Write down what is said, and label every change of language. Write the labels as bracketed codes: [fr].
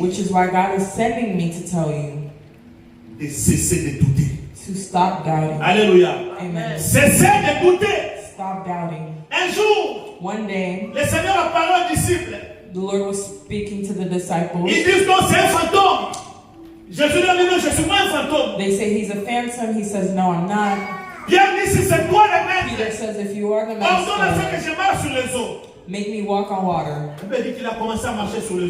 [en] Which is why God is sending me to tell you [fr] de cesser de douter. [en] to stop doubting. Alléluia. Amen. [fr] Cessez de douter. [en] Stop doubting. [fr] Un jour, [en] One day, [fr] le Seigneur a parlé aux disciples. [en] the Lord was speaking to the disciples. [fr] Ils disent non, c'est un fantôme. Jésus leur dit non, je suis pas un fantôme. [en] They say he's a phantom. He says, no, I'm not. [fr] Pierre dit si c'est toi le [en] Peter [fr] maître, [en] says, if you are the [fr] ordonne à ce que [en] master, [fr] je marche sur les eaux. [en] make me walk on water. [fr] La Bible dit qu'il a commencé à marcher sur les